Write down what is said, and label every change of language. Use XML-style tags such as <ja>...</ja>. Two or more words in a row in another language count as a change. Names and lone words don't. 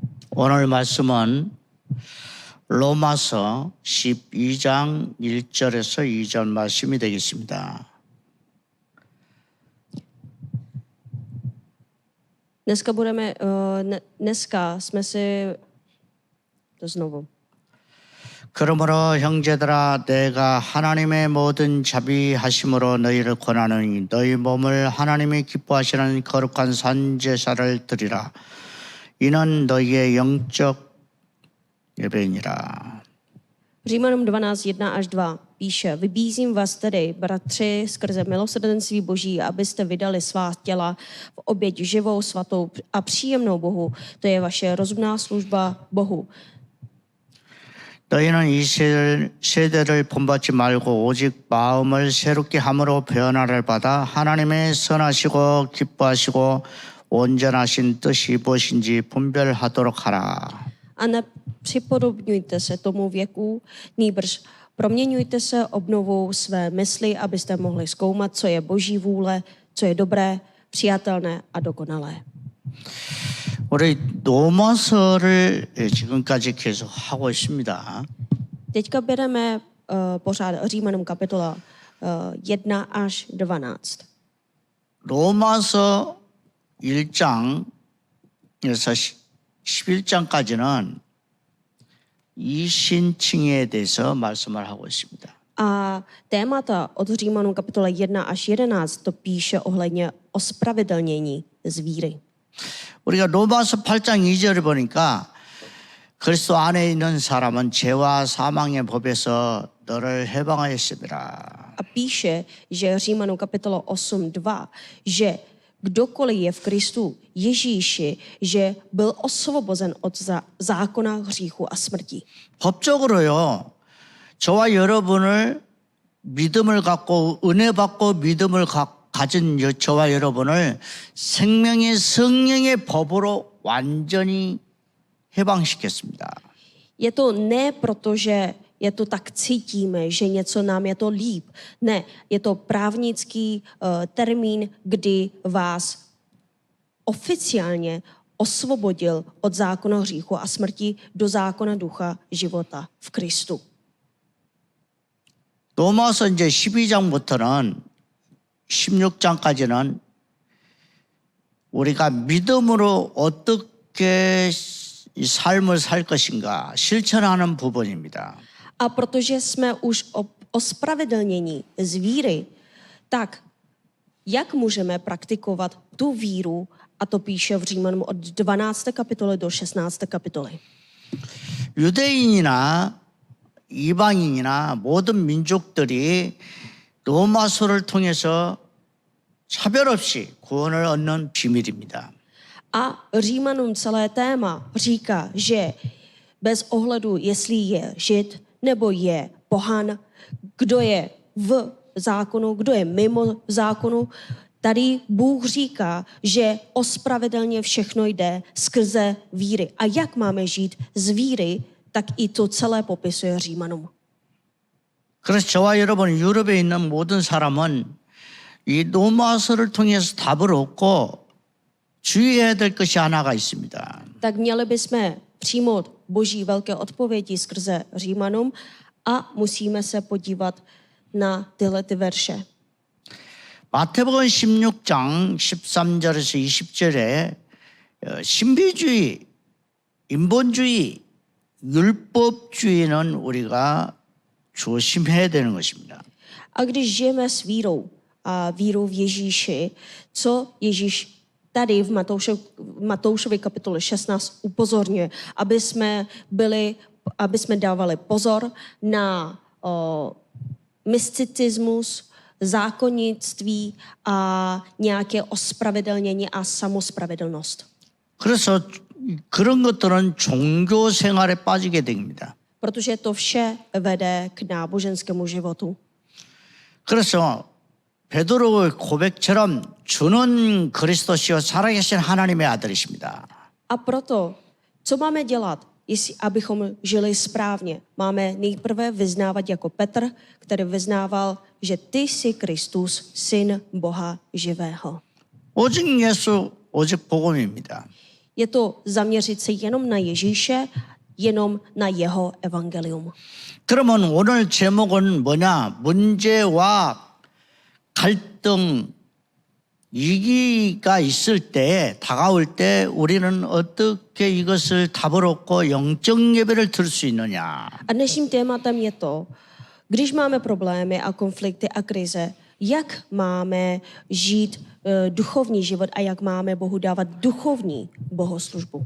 <ko>오늘 말씀은 로마서 12장 1절에서 2절 말씀이 되겠습니다.</ko> <cs>Dneska jsme si to znovu.</cs> <ko>그러므로 형제들아 내가 하나님의 모든 자비하심으로 너희를 권하노니 너희 몸을 하나님이 기뻐하시는 거룩한 산제사를 드리라. 이는 너희의 영적 예배니라.</ko> <cs>Římanům 12:1-2 píše: Vybízím vás tedy, bratři, skrze milosrdenství Boží, abyste vydali svá těla v oběť živou, svatou a příjemnou Bohu. To je vaše rozumná služba Bohu.</cs> <ko>너희는 이 세대를 본받지 말고 오직 마음을 새롭게 함으로 변화를 받아 하나님의 선하시고 기뻐하시고 온전하신 뜻이 무엇인지 분별하도록 하라.</ko> <cs>A nepřipodobňujte se tomu věku, nýbrž proměňujte se obnovou své mysli, abyste mohli zkoumat, co je Boží vůle, co je dobré, přijatelné a dokonalé.</cs> <ko>우리 로마서를 지금까지 계속 하고 있습니다.</ko> <cs>Teďka bereme pořád Římanům kapitola 1 až 12.</cs> <ko>로마서 1장에서 11장까지는 이신칭에 대해서 말씀을 하고 있습니다.</ko> <cs>A témata od Římanům kapitola 1 až 11 to píše ohledně ospravedlnění z víry.</cs> <ko>우리가 로마서 8장 2절을 보니까 그리스도 안에 있는 사람은 죄와 사망의 법에서 너를 해방하였습니다.</ko> <cs>A píše, že Římanům kapitola 8:2, že kdokoliv je v Kristu Ježíši, že byl osvobozen od zákona hříchu a smrti.</cs> <ko>법적으로요. 저와 여러분을 믿음을 갖고 은혜 받고 믿음을 가진 저와 여러분을 생명의 성령의 법으로 완전히 해방시켰습니다.</ko> <cs>Je to ne proto, že je to tak cítíme, že něco nám je to líp. Ne, je to právnický termín, kdy vás oficiálně osvobodil od zákona hříchu a smrti do zákona ducha života v Kristu.</cs> <ko>로마서 이제 12장부터는 16장까지는 우리가 믿음으로 어떻게 이 삶을 살 것인가 실천하는 부분입니다.</ko> <cs>A protože jsme už ospravedlnění z víry, tak jak můžeme praktikovat tu víru, a to píše v Římanům od 12. kapitoly do 16. kapitoly.</cs> <ko>유대인이나 이방인이나 모든 민족들이 로마서를 통해서 차별 없이 구원을 얻는 비밀입니다.</ko> <cs>A Římanům celé téma říká, že bez ohledu, jestli je Žid nebo je pohan, kdo je v zákonu, kdo je mimo zákonu, tady Bůh říká, že ospravedlně všechno jde skrze víry. A jak máme žít z víry, tak i to celé popisuje Římanům.</cs> <ko>그래서 저와 여러분 유럽에 있는 모든 사람은 이 로마서를 통해서 답을 얻고 주의해야 될 것이 하나가 있습니다.</ko> <cs>Tak měli bychom přijmout Boží velké odpovědi skrze Římanům a musíme se podívat na tyhle ty verše.</cs> <ko>마태복음 16장 13절에서 20절에 신비주의, 인본주의, 율법주의는 우리가 조심해야 되는 것입니다.</ko> <cs>A když žijeme s vírou a vírou v Ježíši, co Ježíš tady v Matoušově kapitole 16 upozorňuje, aby jsme dávali pozor na mysticismus, zákonnictví a nějaké ospravedlnění a samospravedlnost.</cs> <ko>그래서 그런 것들은 종교 생활에 빠지게 됩니다.</ko> <cs>Protože to vše vede k náboženskému životu.</cs> <ko>그래서 베드로의 고백처럼 주는 그리스도시요 살아계신 하나님의 아들이십니다.</ko> <cs>A proto, co máme dělat, abychom žili správně? Máme nejprve vyznávat jako Petr, který vyznával, že ty jsi Kristus, syn Boha živého.</cs> <ko>오직 예수, 오직 복음입니다.</ko> <cs>Je to zaměřit se jenom na Ježíše, jenom na jeho evangelium.</cs> <ko>그러면 오늘 제목은 뭐냐? 문제와 갈등, 위기가 있을 때, 다가올 때 우리는 어떻게 이것을 답을 얻고 영적 예배를 드릴 수 있느냐?</ko> <cs>A dnešním tématem je to, když máme problémy a konflikty a krize, jak máme žít duchovní život a jak máme Bohu dávat duchovní bohoslužbu.</cs>